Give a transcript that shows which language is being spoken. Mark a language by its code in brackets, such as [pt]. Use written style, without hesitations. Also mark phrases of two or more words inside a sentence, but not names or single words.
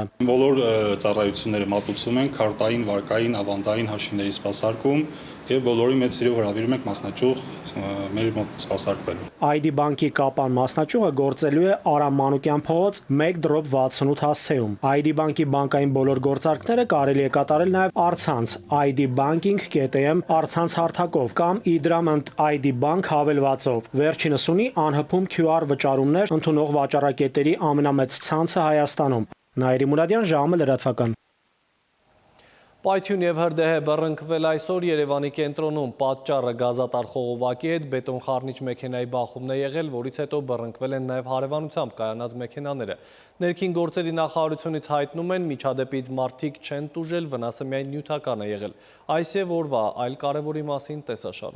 [hy] Բոլոր ծառայությունները մատուցում են քարտային, վարկային, ավանդային հաշիվների սպասարկում եւ բոլորի մեծ սիրով հրավիրում ենք մասնաճյուղ մեր մոտ սպասարկվելու։ ID բանկի Կապան մասնաճյուղը գործելու է Արամ Մանուկյան փողոց 1/68 հասցեում։ ID բանկի բանկային բոլոր գործարքները կարելի է կատարել նաև առցանց ID banking.am առցանց հարթակով կամ Idram ID bank հավելվածով։ Վերջինս ունի անհպում QR վճարումներ ընդունող վաճառակետերի ամենամեծ ցանցը Հայաստանում։ Նաիրի Մուրադյան, ժամը լրատվական։ Պայթյուն եւ հրդեհ է բռնկվել այսօր Երևանի կենտրոնում։ Պատճառը գազատար խողովակի հետ բետոն խառնիչ մեքենայի բախումն է եղել, որից հետո բռնկվել են նաեւ հարևանությամբ կայանած մեքենաները։ Ներքին գործերի նախարարությունից հայտնում են, միջադեպից մարդիկ չեն տուժել, վնասը միայն նյութական է եղել։ Այս եւ օրվա այլ կարևորի մասին տեսաշարում։